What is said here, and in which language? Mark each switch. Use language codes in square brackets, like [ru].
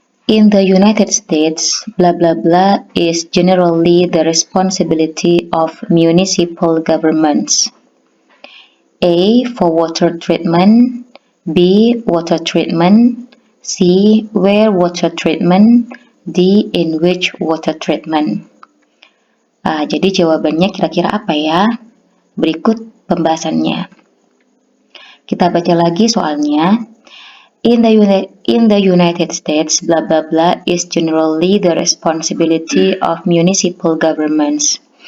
[en] In the United States, blah blah blah is generally the responsibility of municipal governments. A. For water treatment. B. Water treatment. C. Where water treatment. D. In which water treatment. [id] Jadi jawabannya kira-kira apa ya? Berikut pembahasannya. Kita baca lagi soalnya. [en] In the United States, blah blah blah is generally the responsibility of municipal governments.